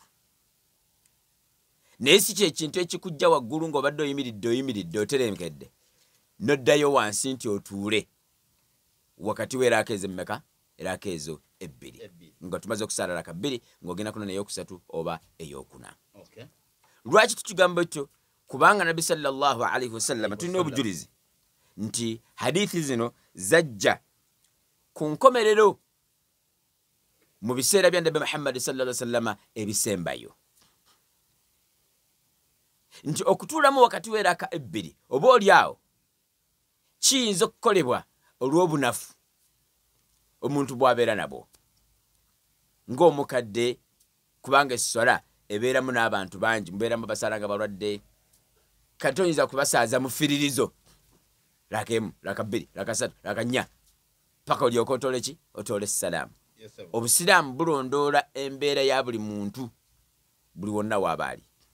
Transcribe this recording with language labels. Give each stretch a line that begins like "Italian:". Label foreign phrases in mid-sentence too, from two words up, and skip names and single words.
Ganda: naye si kyekintu ekikujja waggulu ng'obadde oyimiridde oterekedde noddayo wansi nti otuule wakati w'eraaka ez'emmeka eraaka ezo ebbiri nga tumaze okusaala raka bbiri ng'ogenda kuna n'eyokusatu oba eyokuna lwaki tukigamba ekyo kubanga nabbi
Arabic: صلى الله عليه وسلم
Ganda: tulina obujulizi nti hadithi zino zajja ku nkomerero mu biseera bya nabbi Muhammad
Arabic: صلى الله عليه وسلم
Ganda: ebisembayo nti okutuulamu wakati w'eraaka ebbiri oba oliawo kiyinza okukolebwa olw'obunafu omuntu bw'abeera nabwo ng'omukadde kubanga esswala ebeeramu n'abantu bangi mubeeramu basalanga balwadde kati oyinza kubasaaza mu ffiririzo raaka emu raaka bbiri raaka ssatu raaka nnya paka olyoka otoole ki otoole essalaamu obusiraamu bulondoola embeera ya buli muntu buli wonna waabaali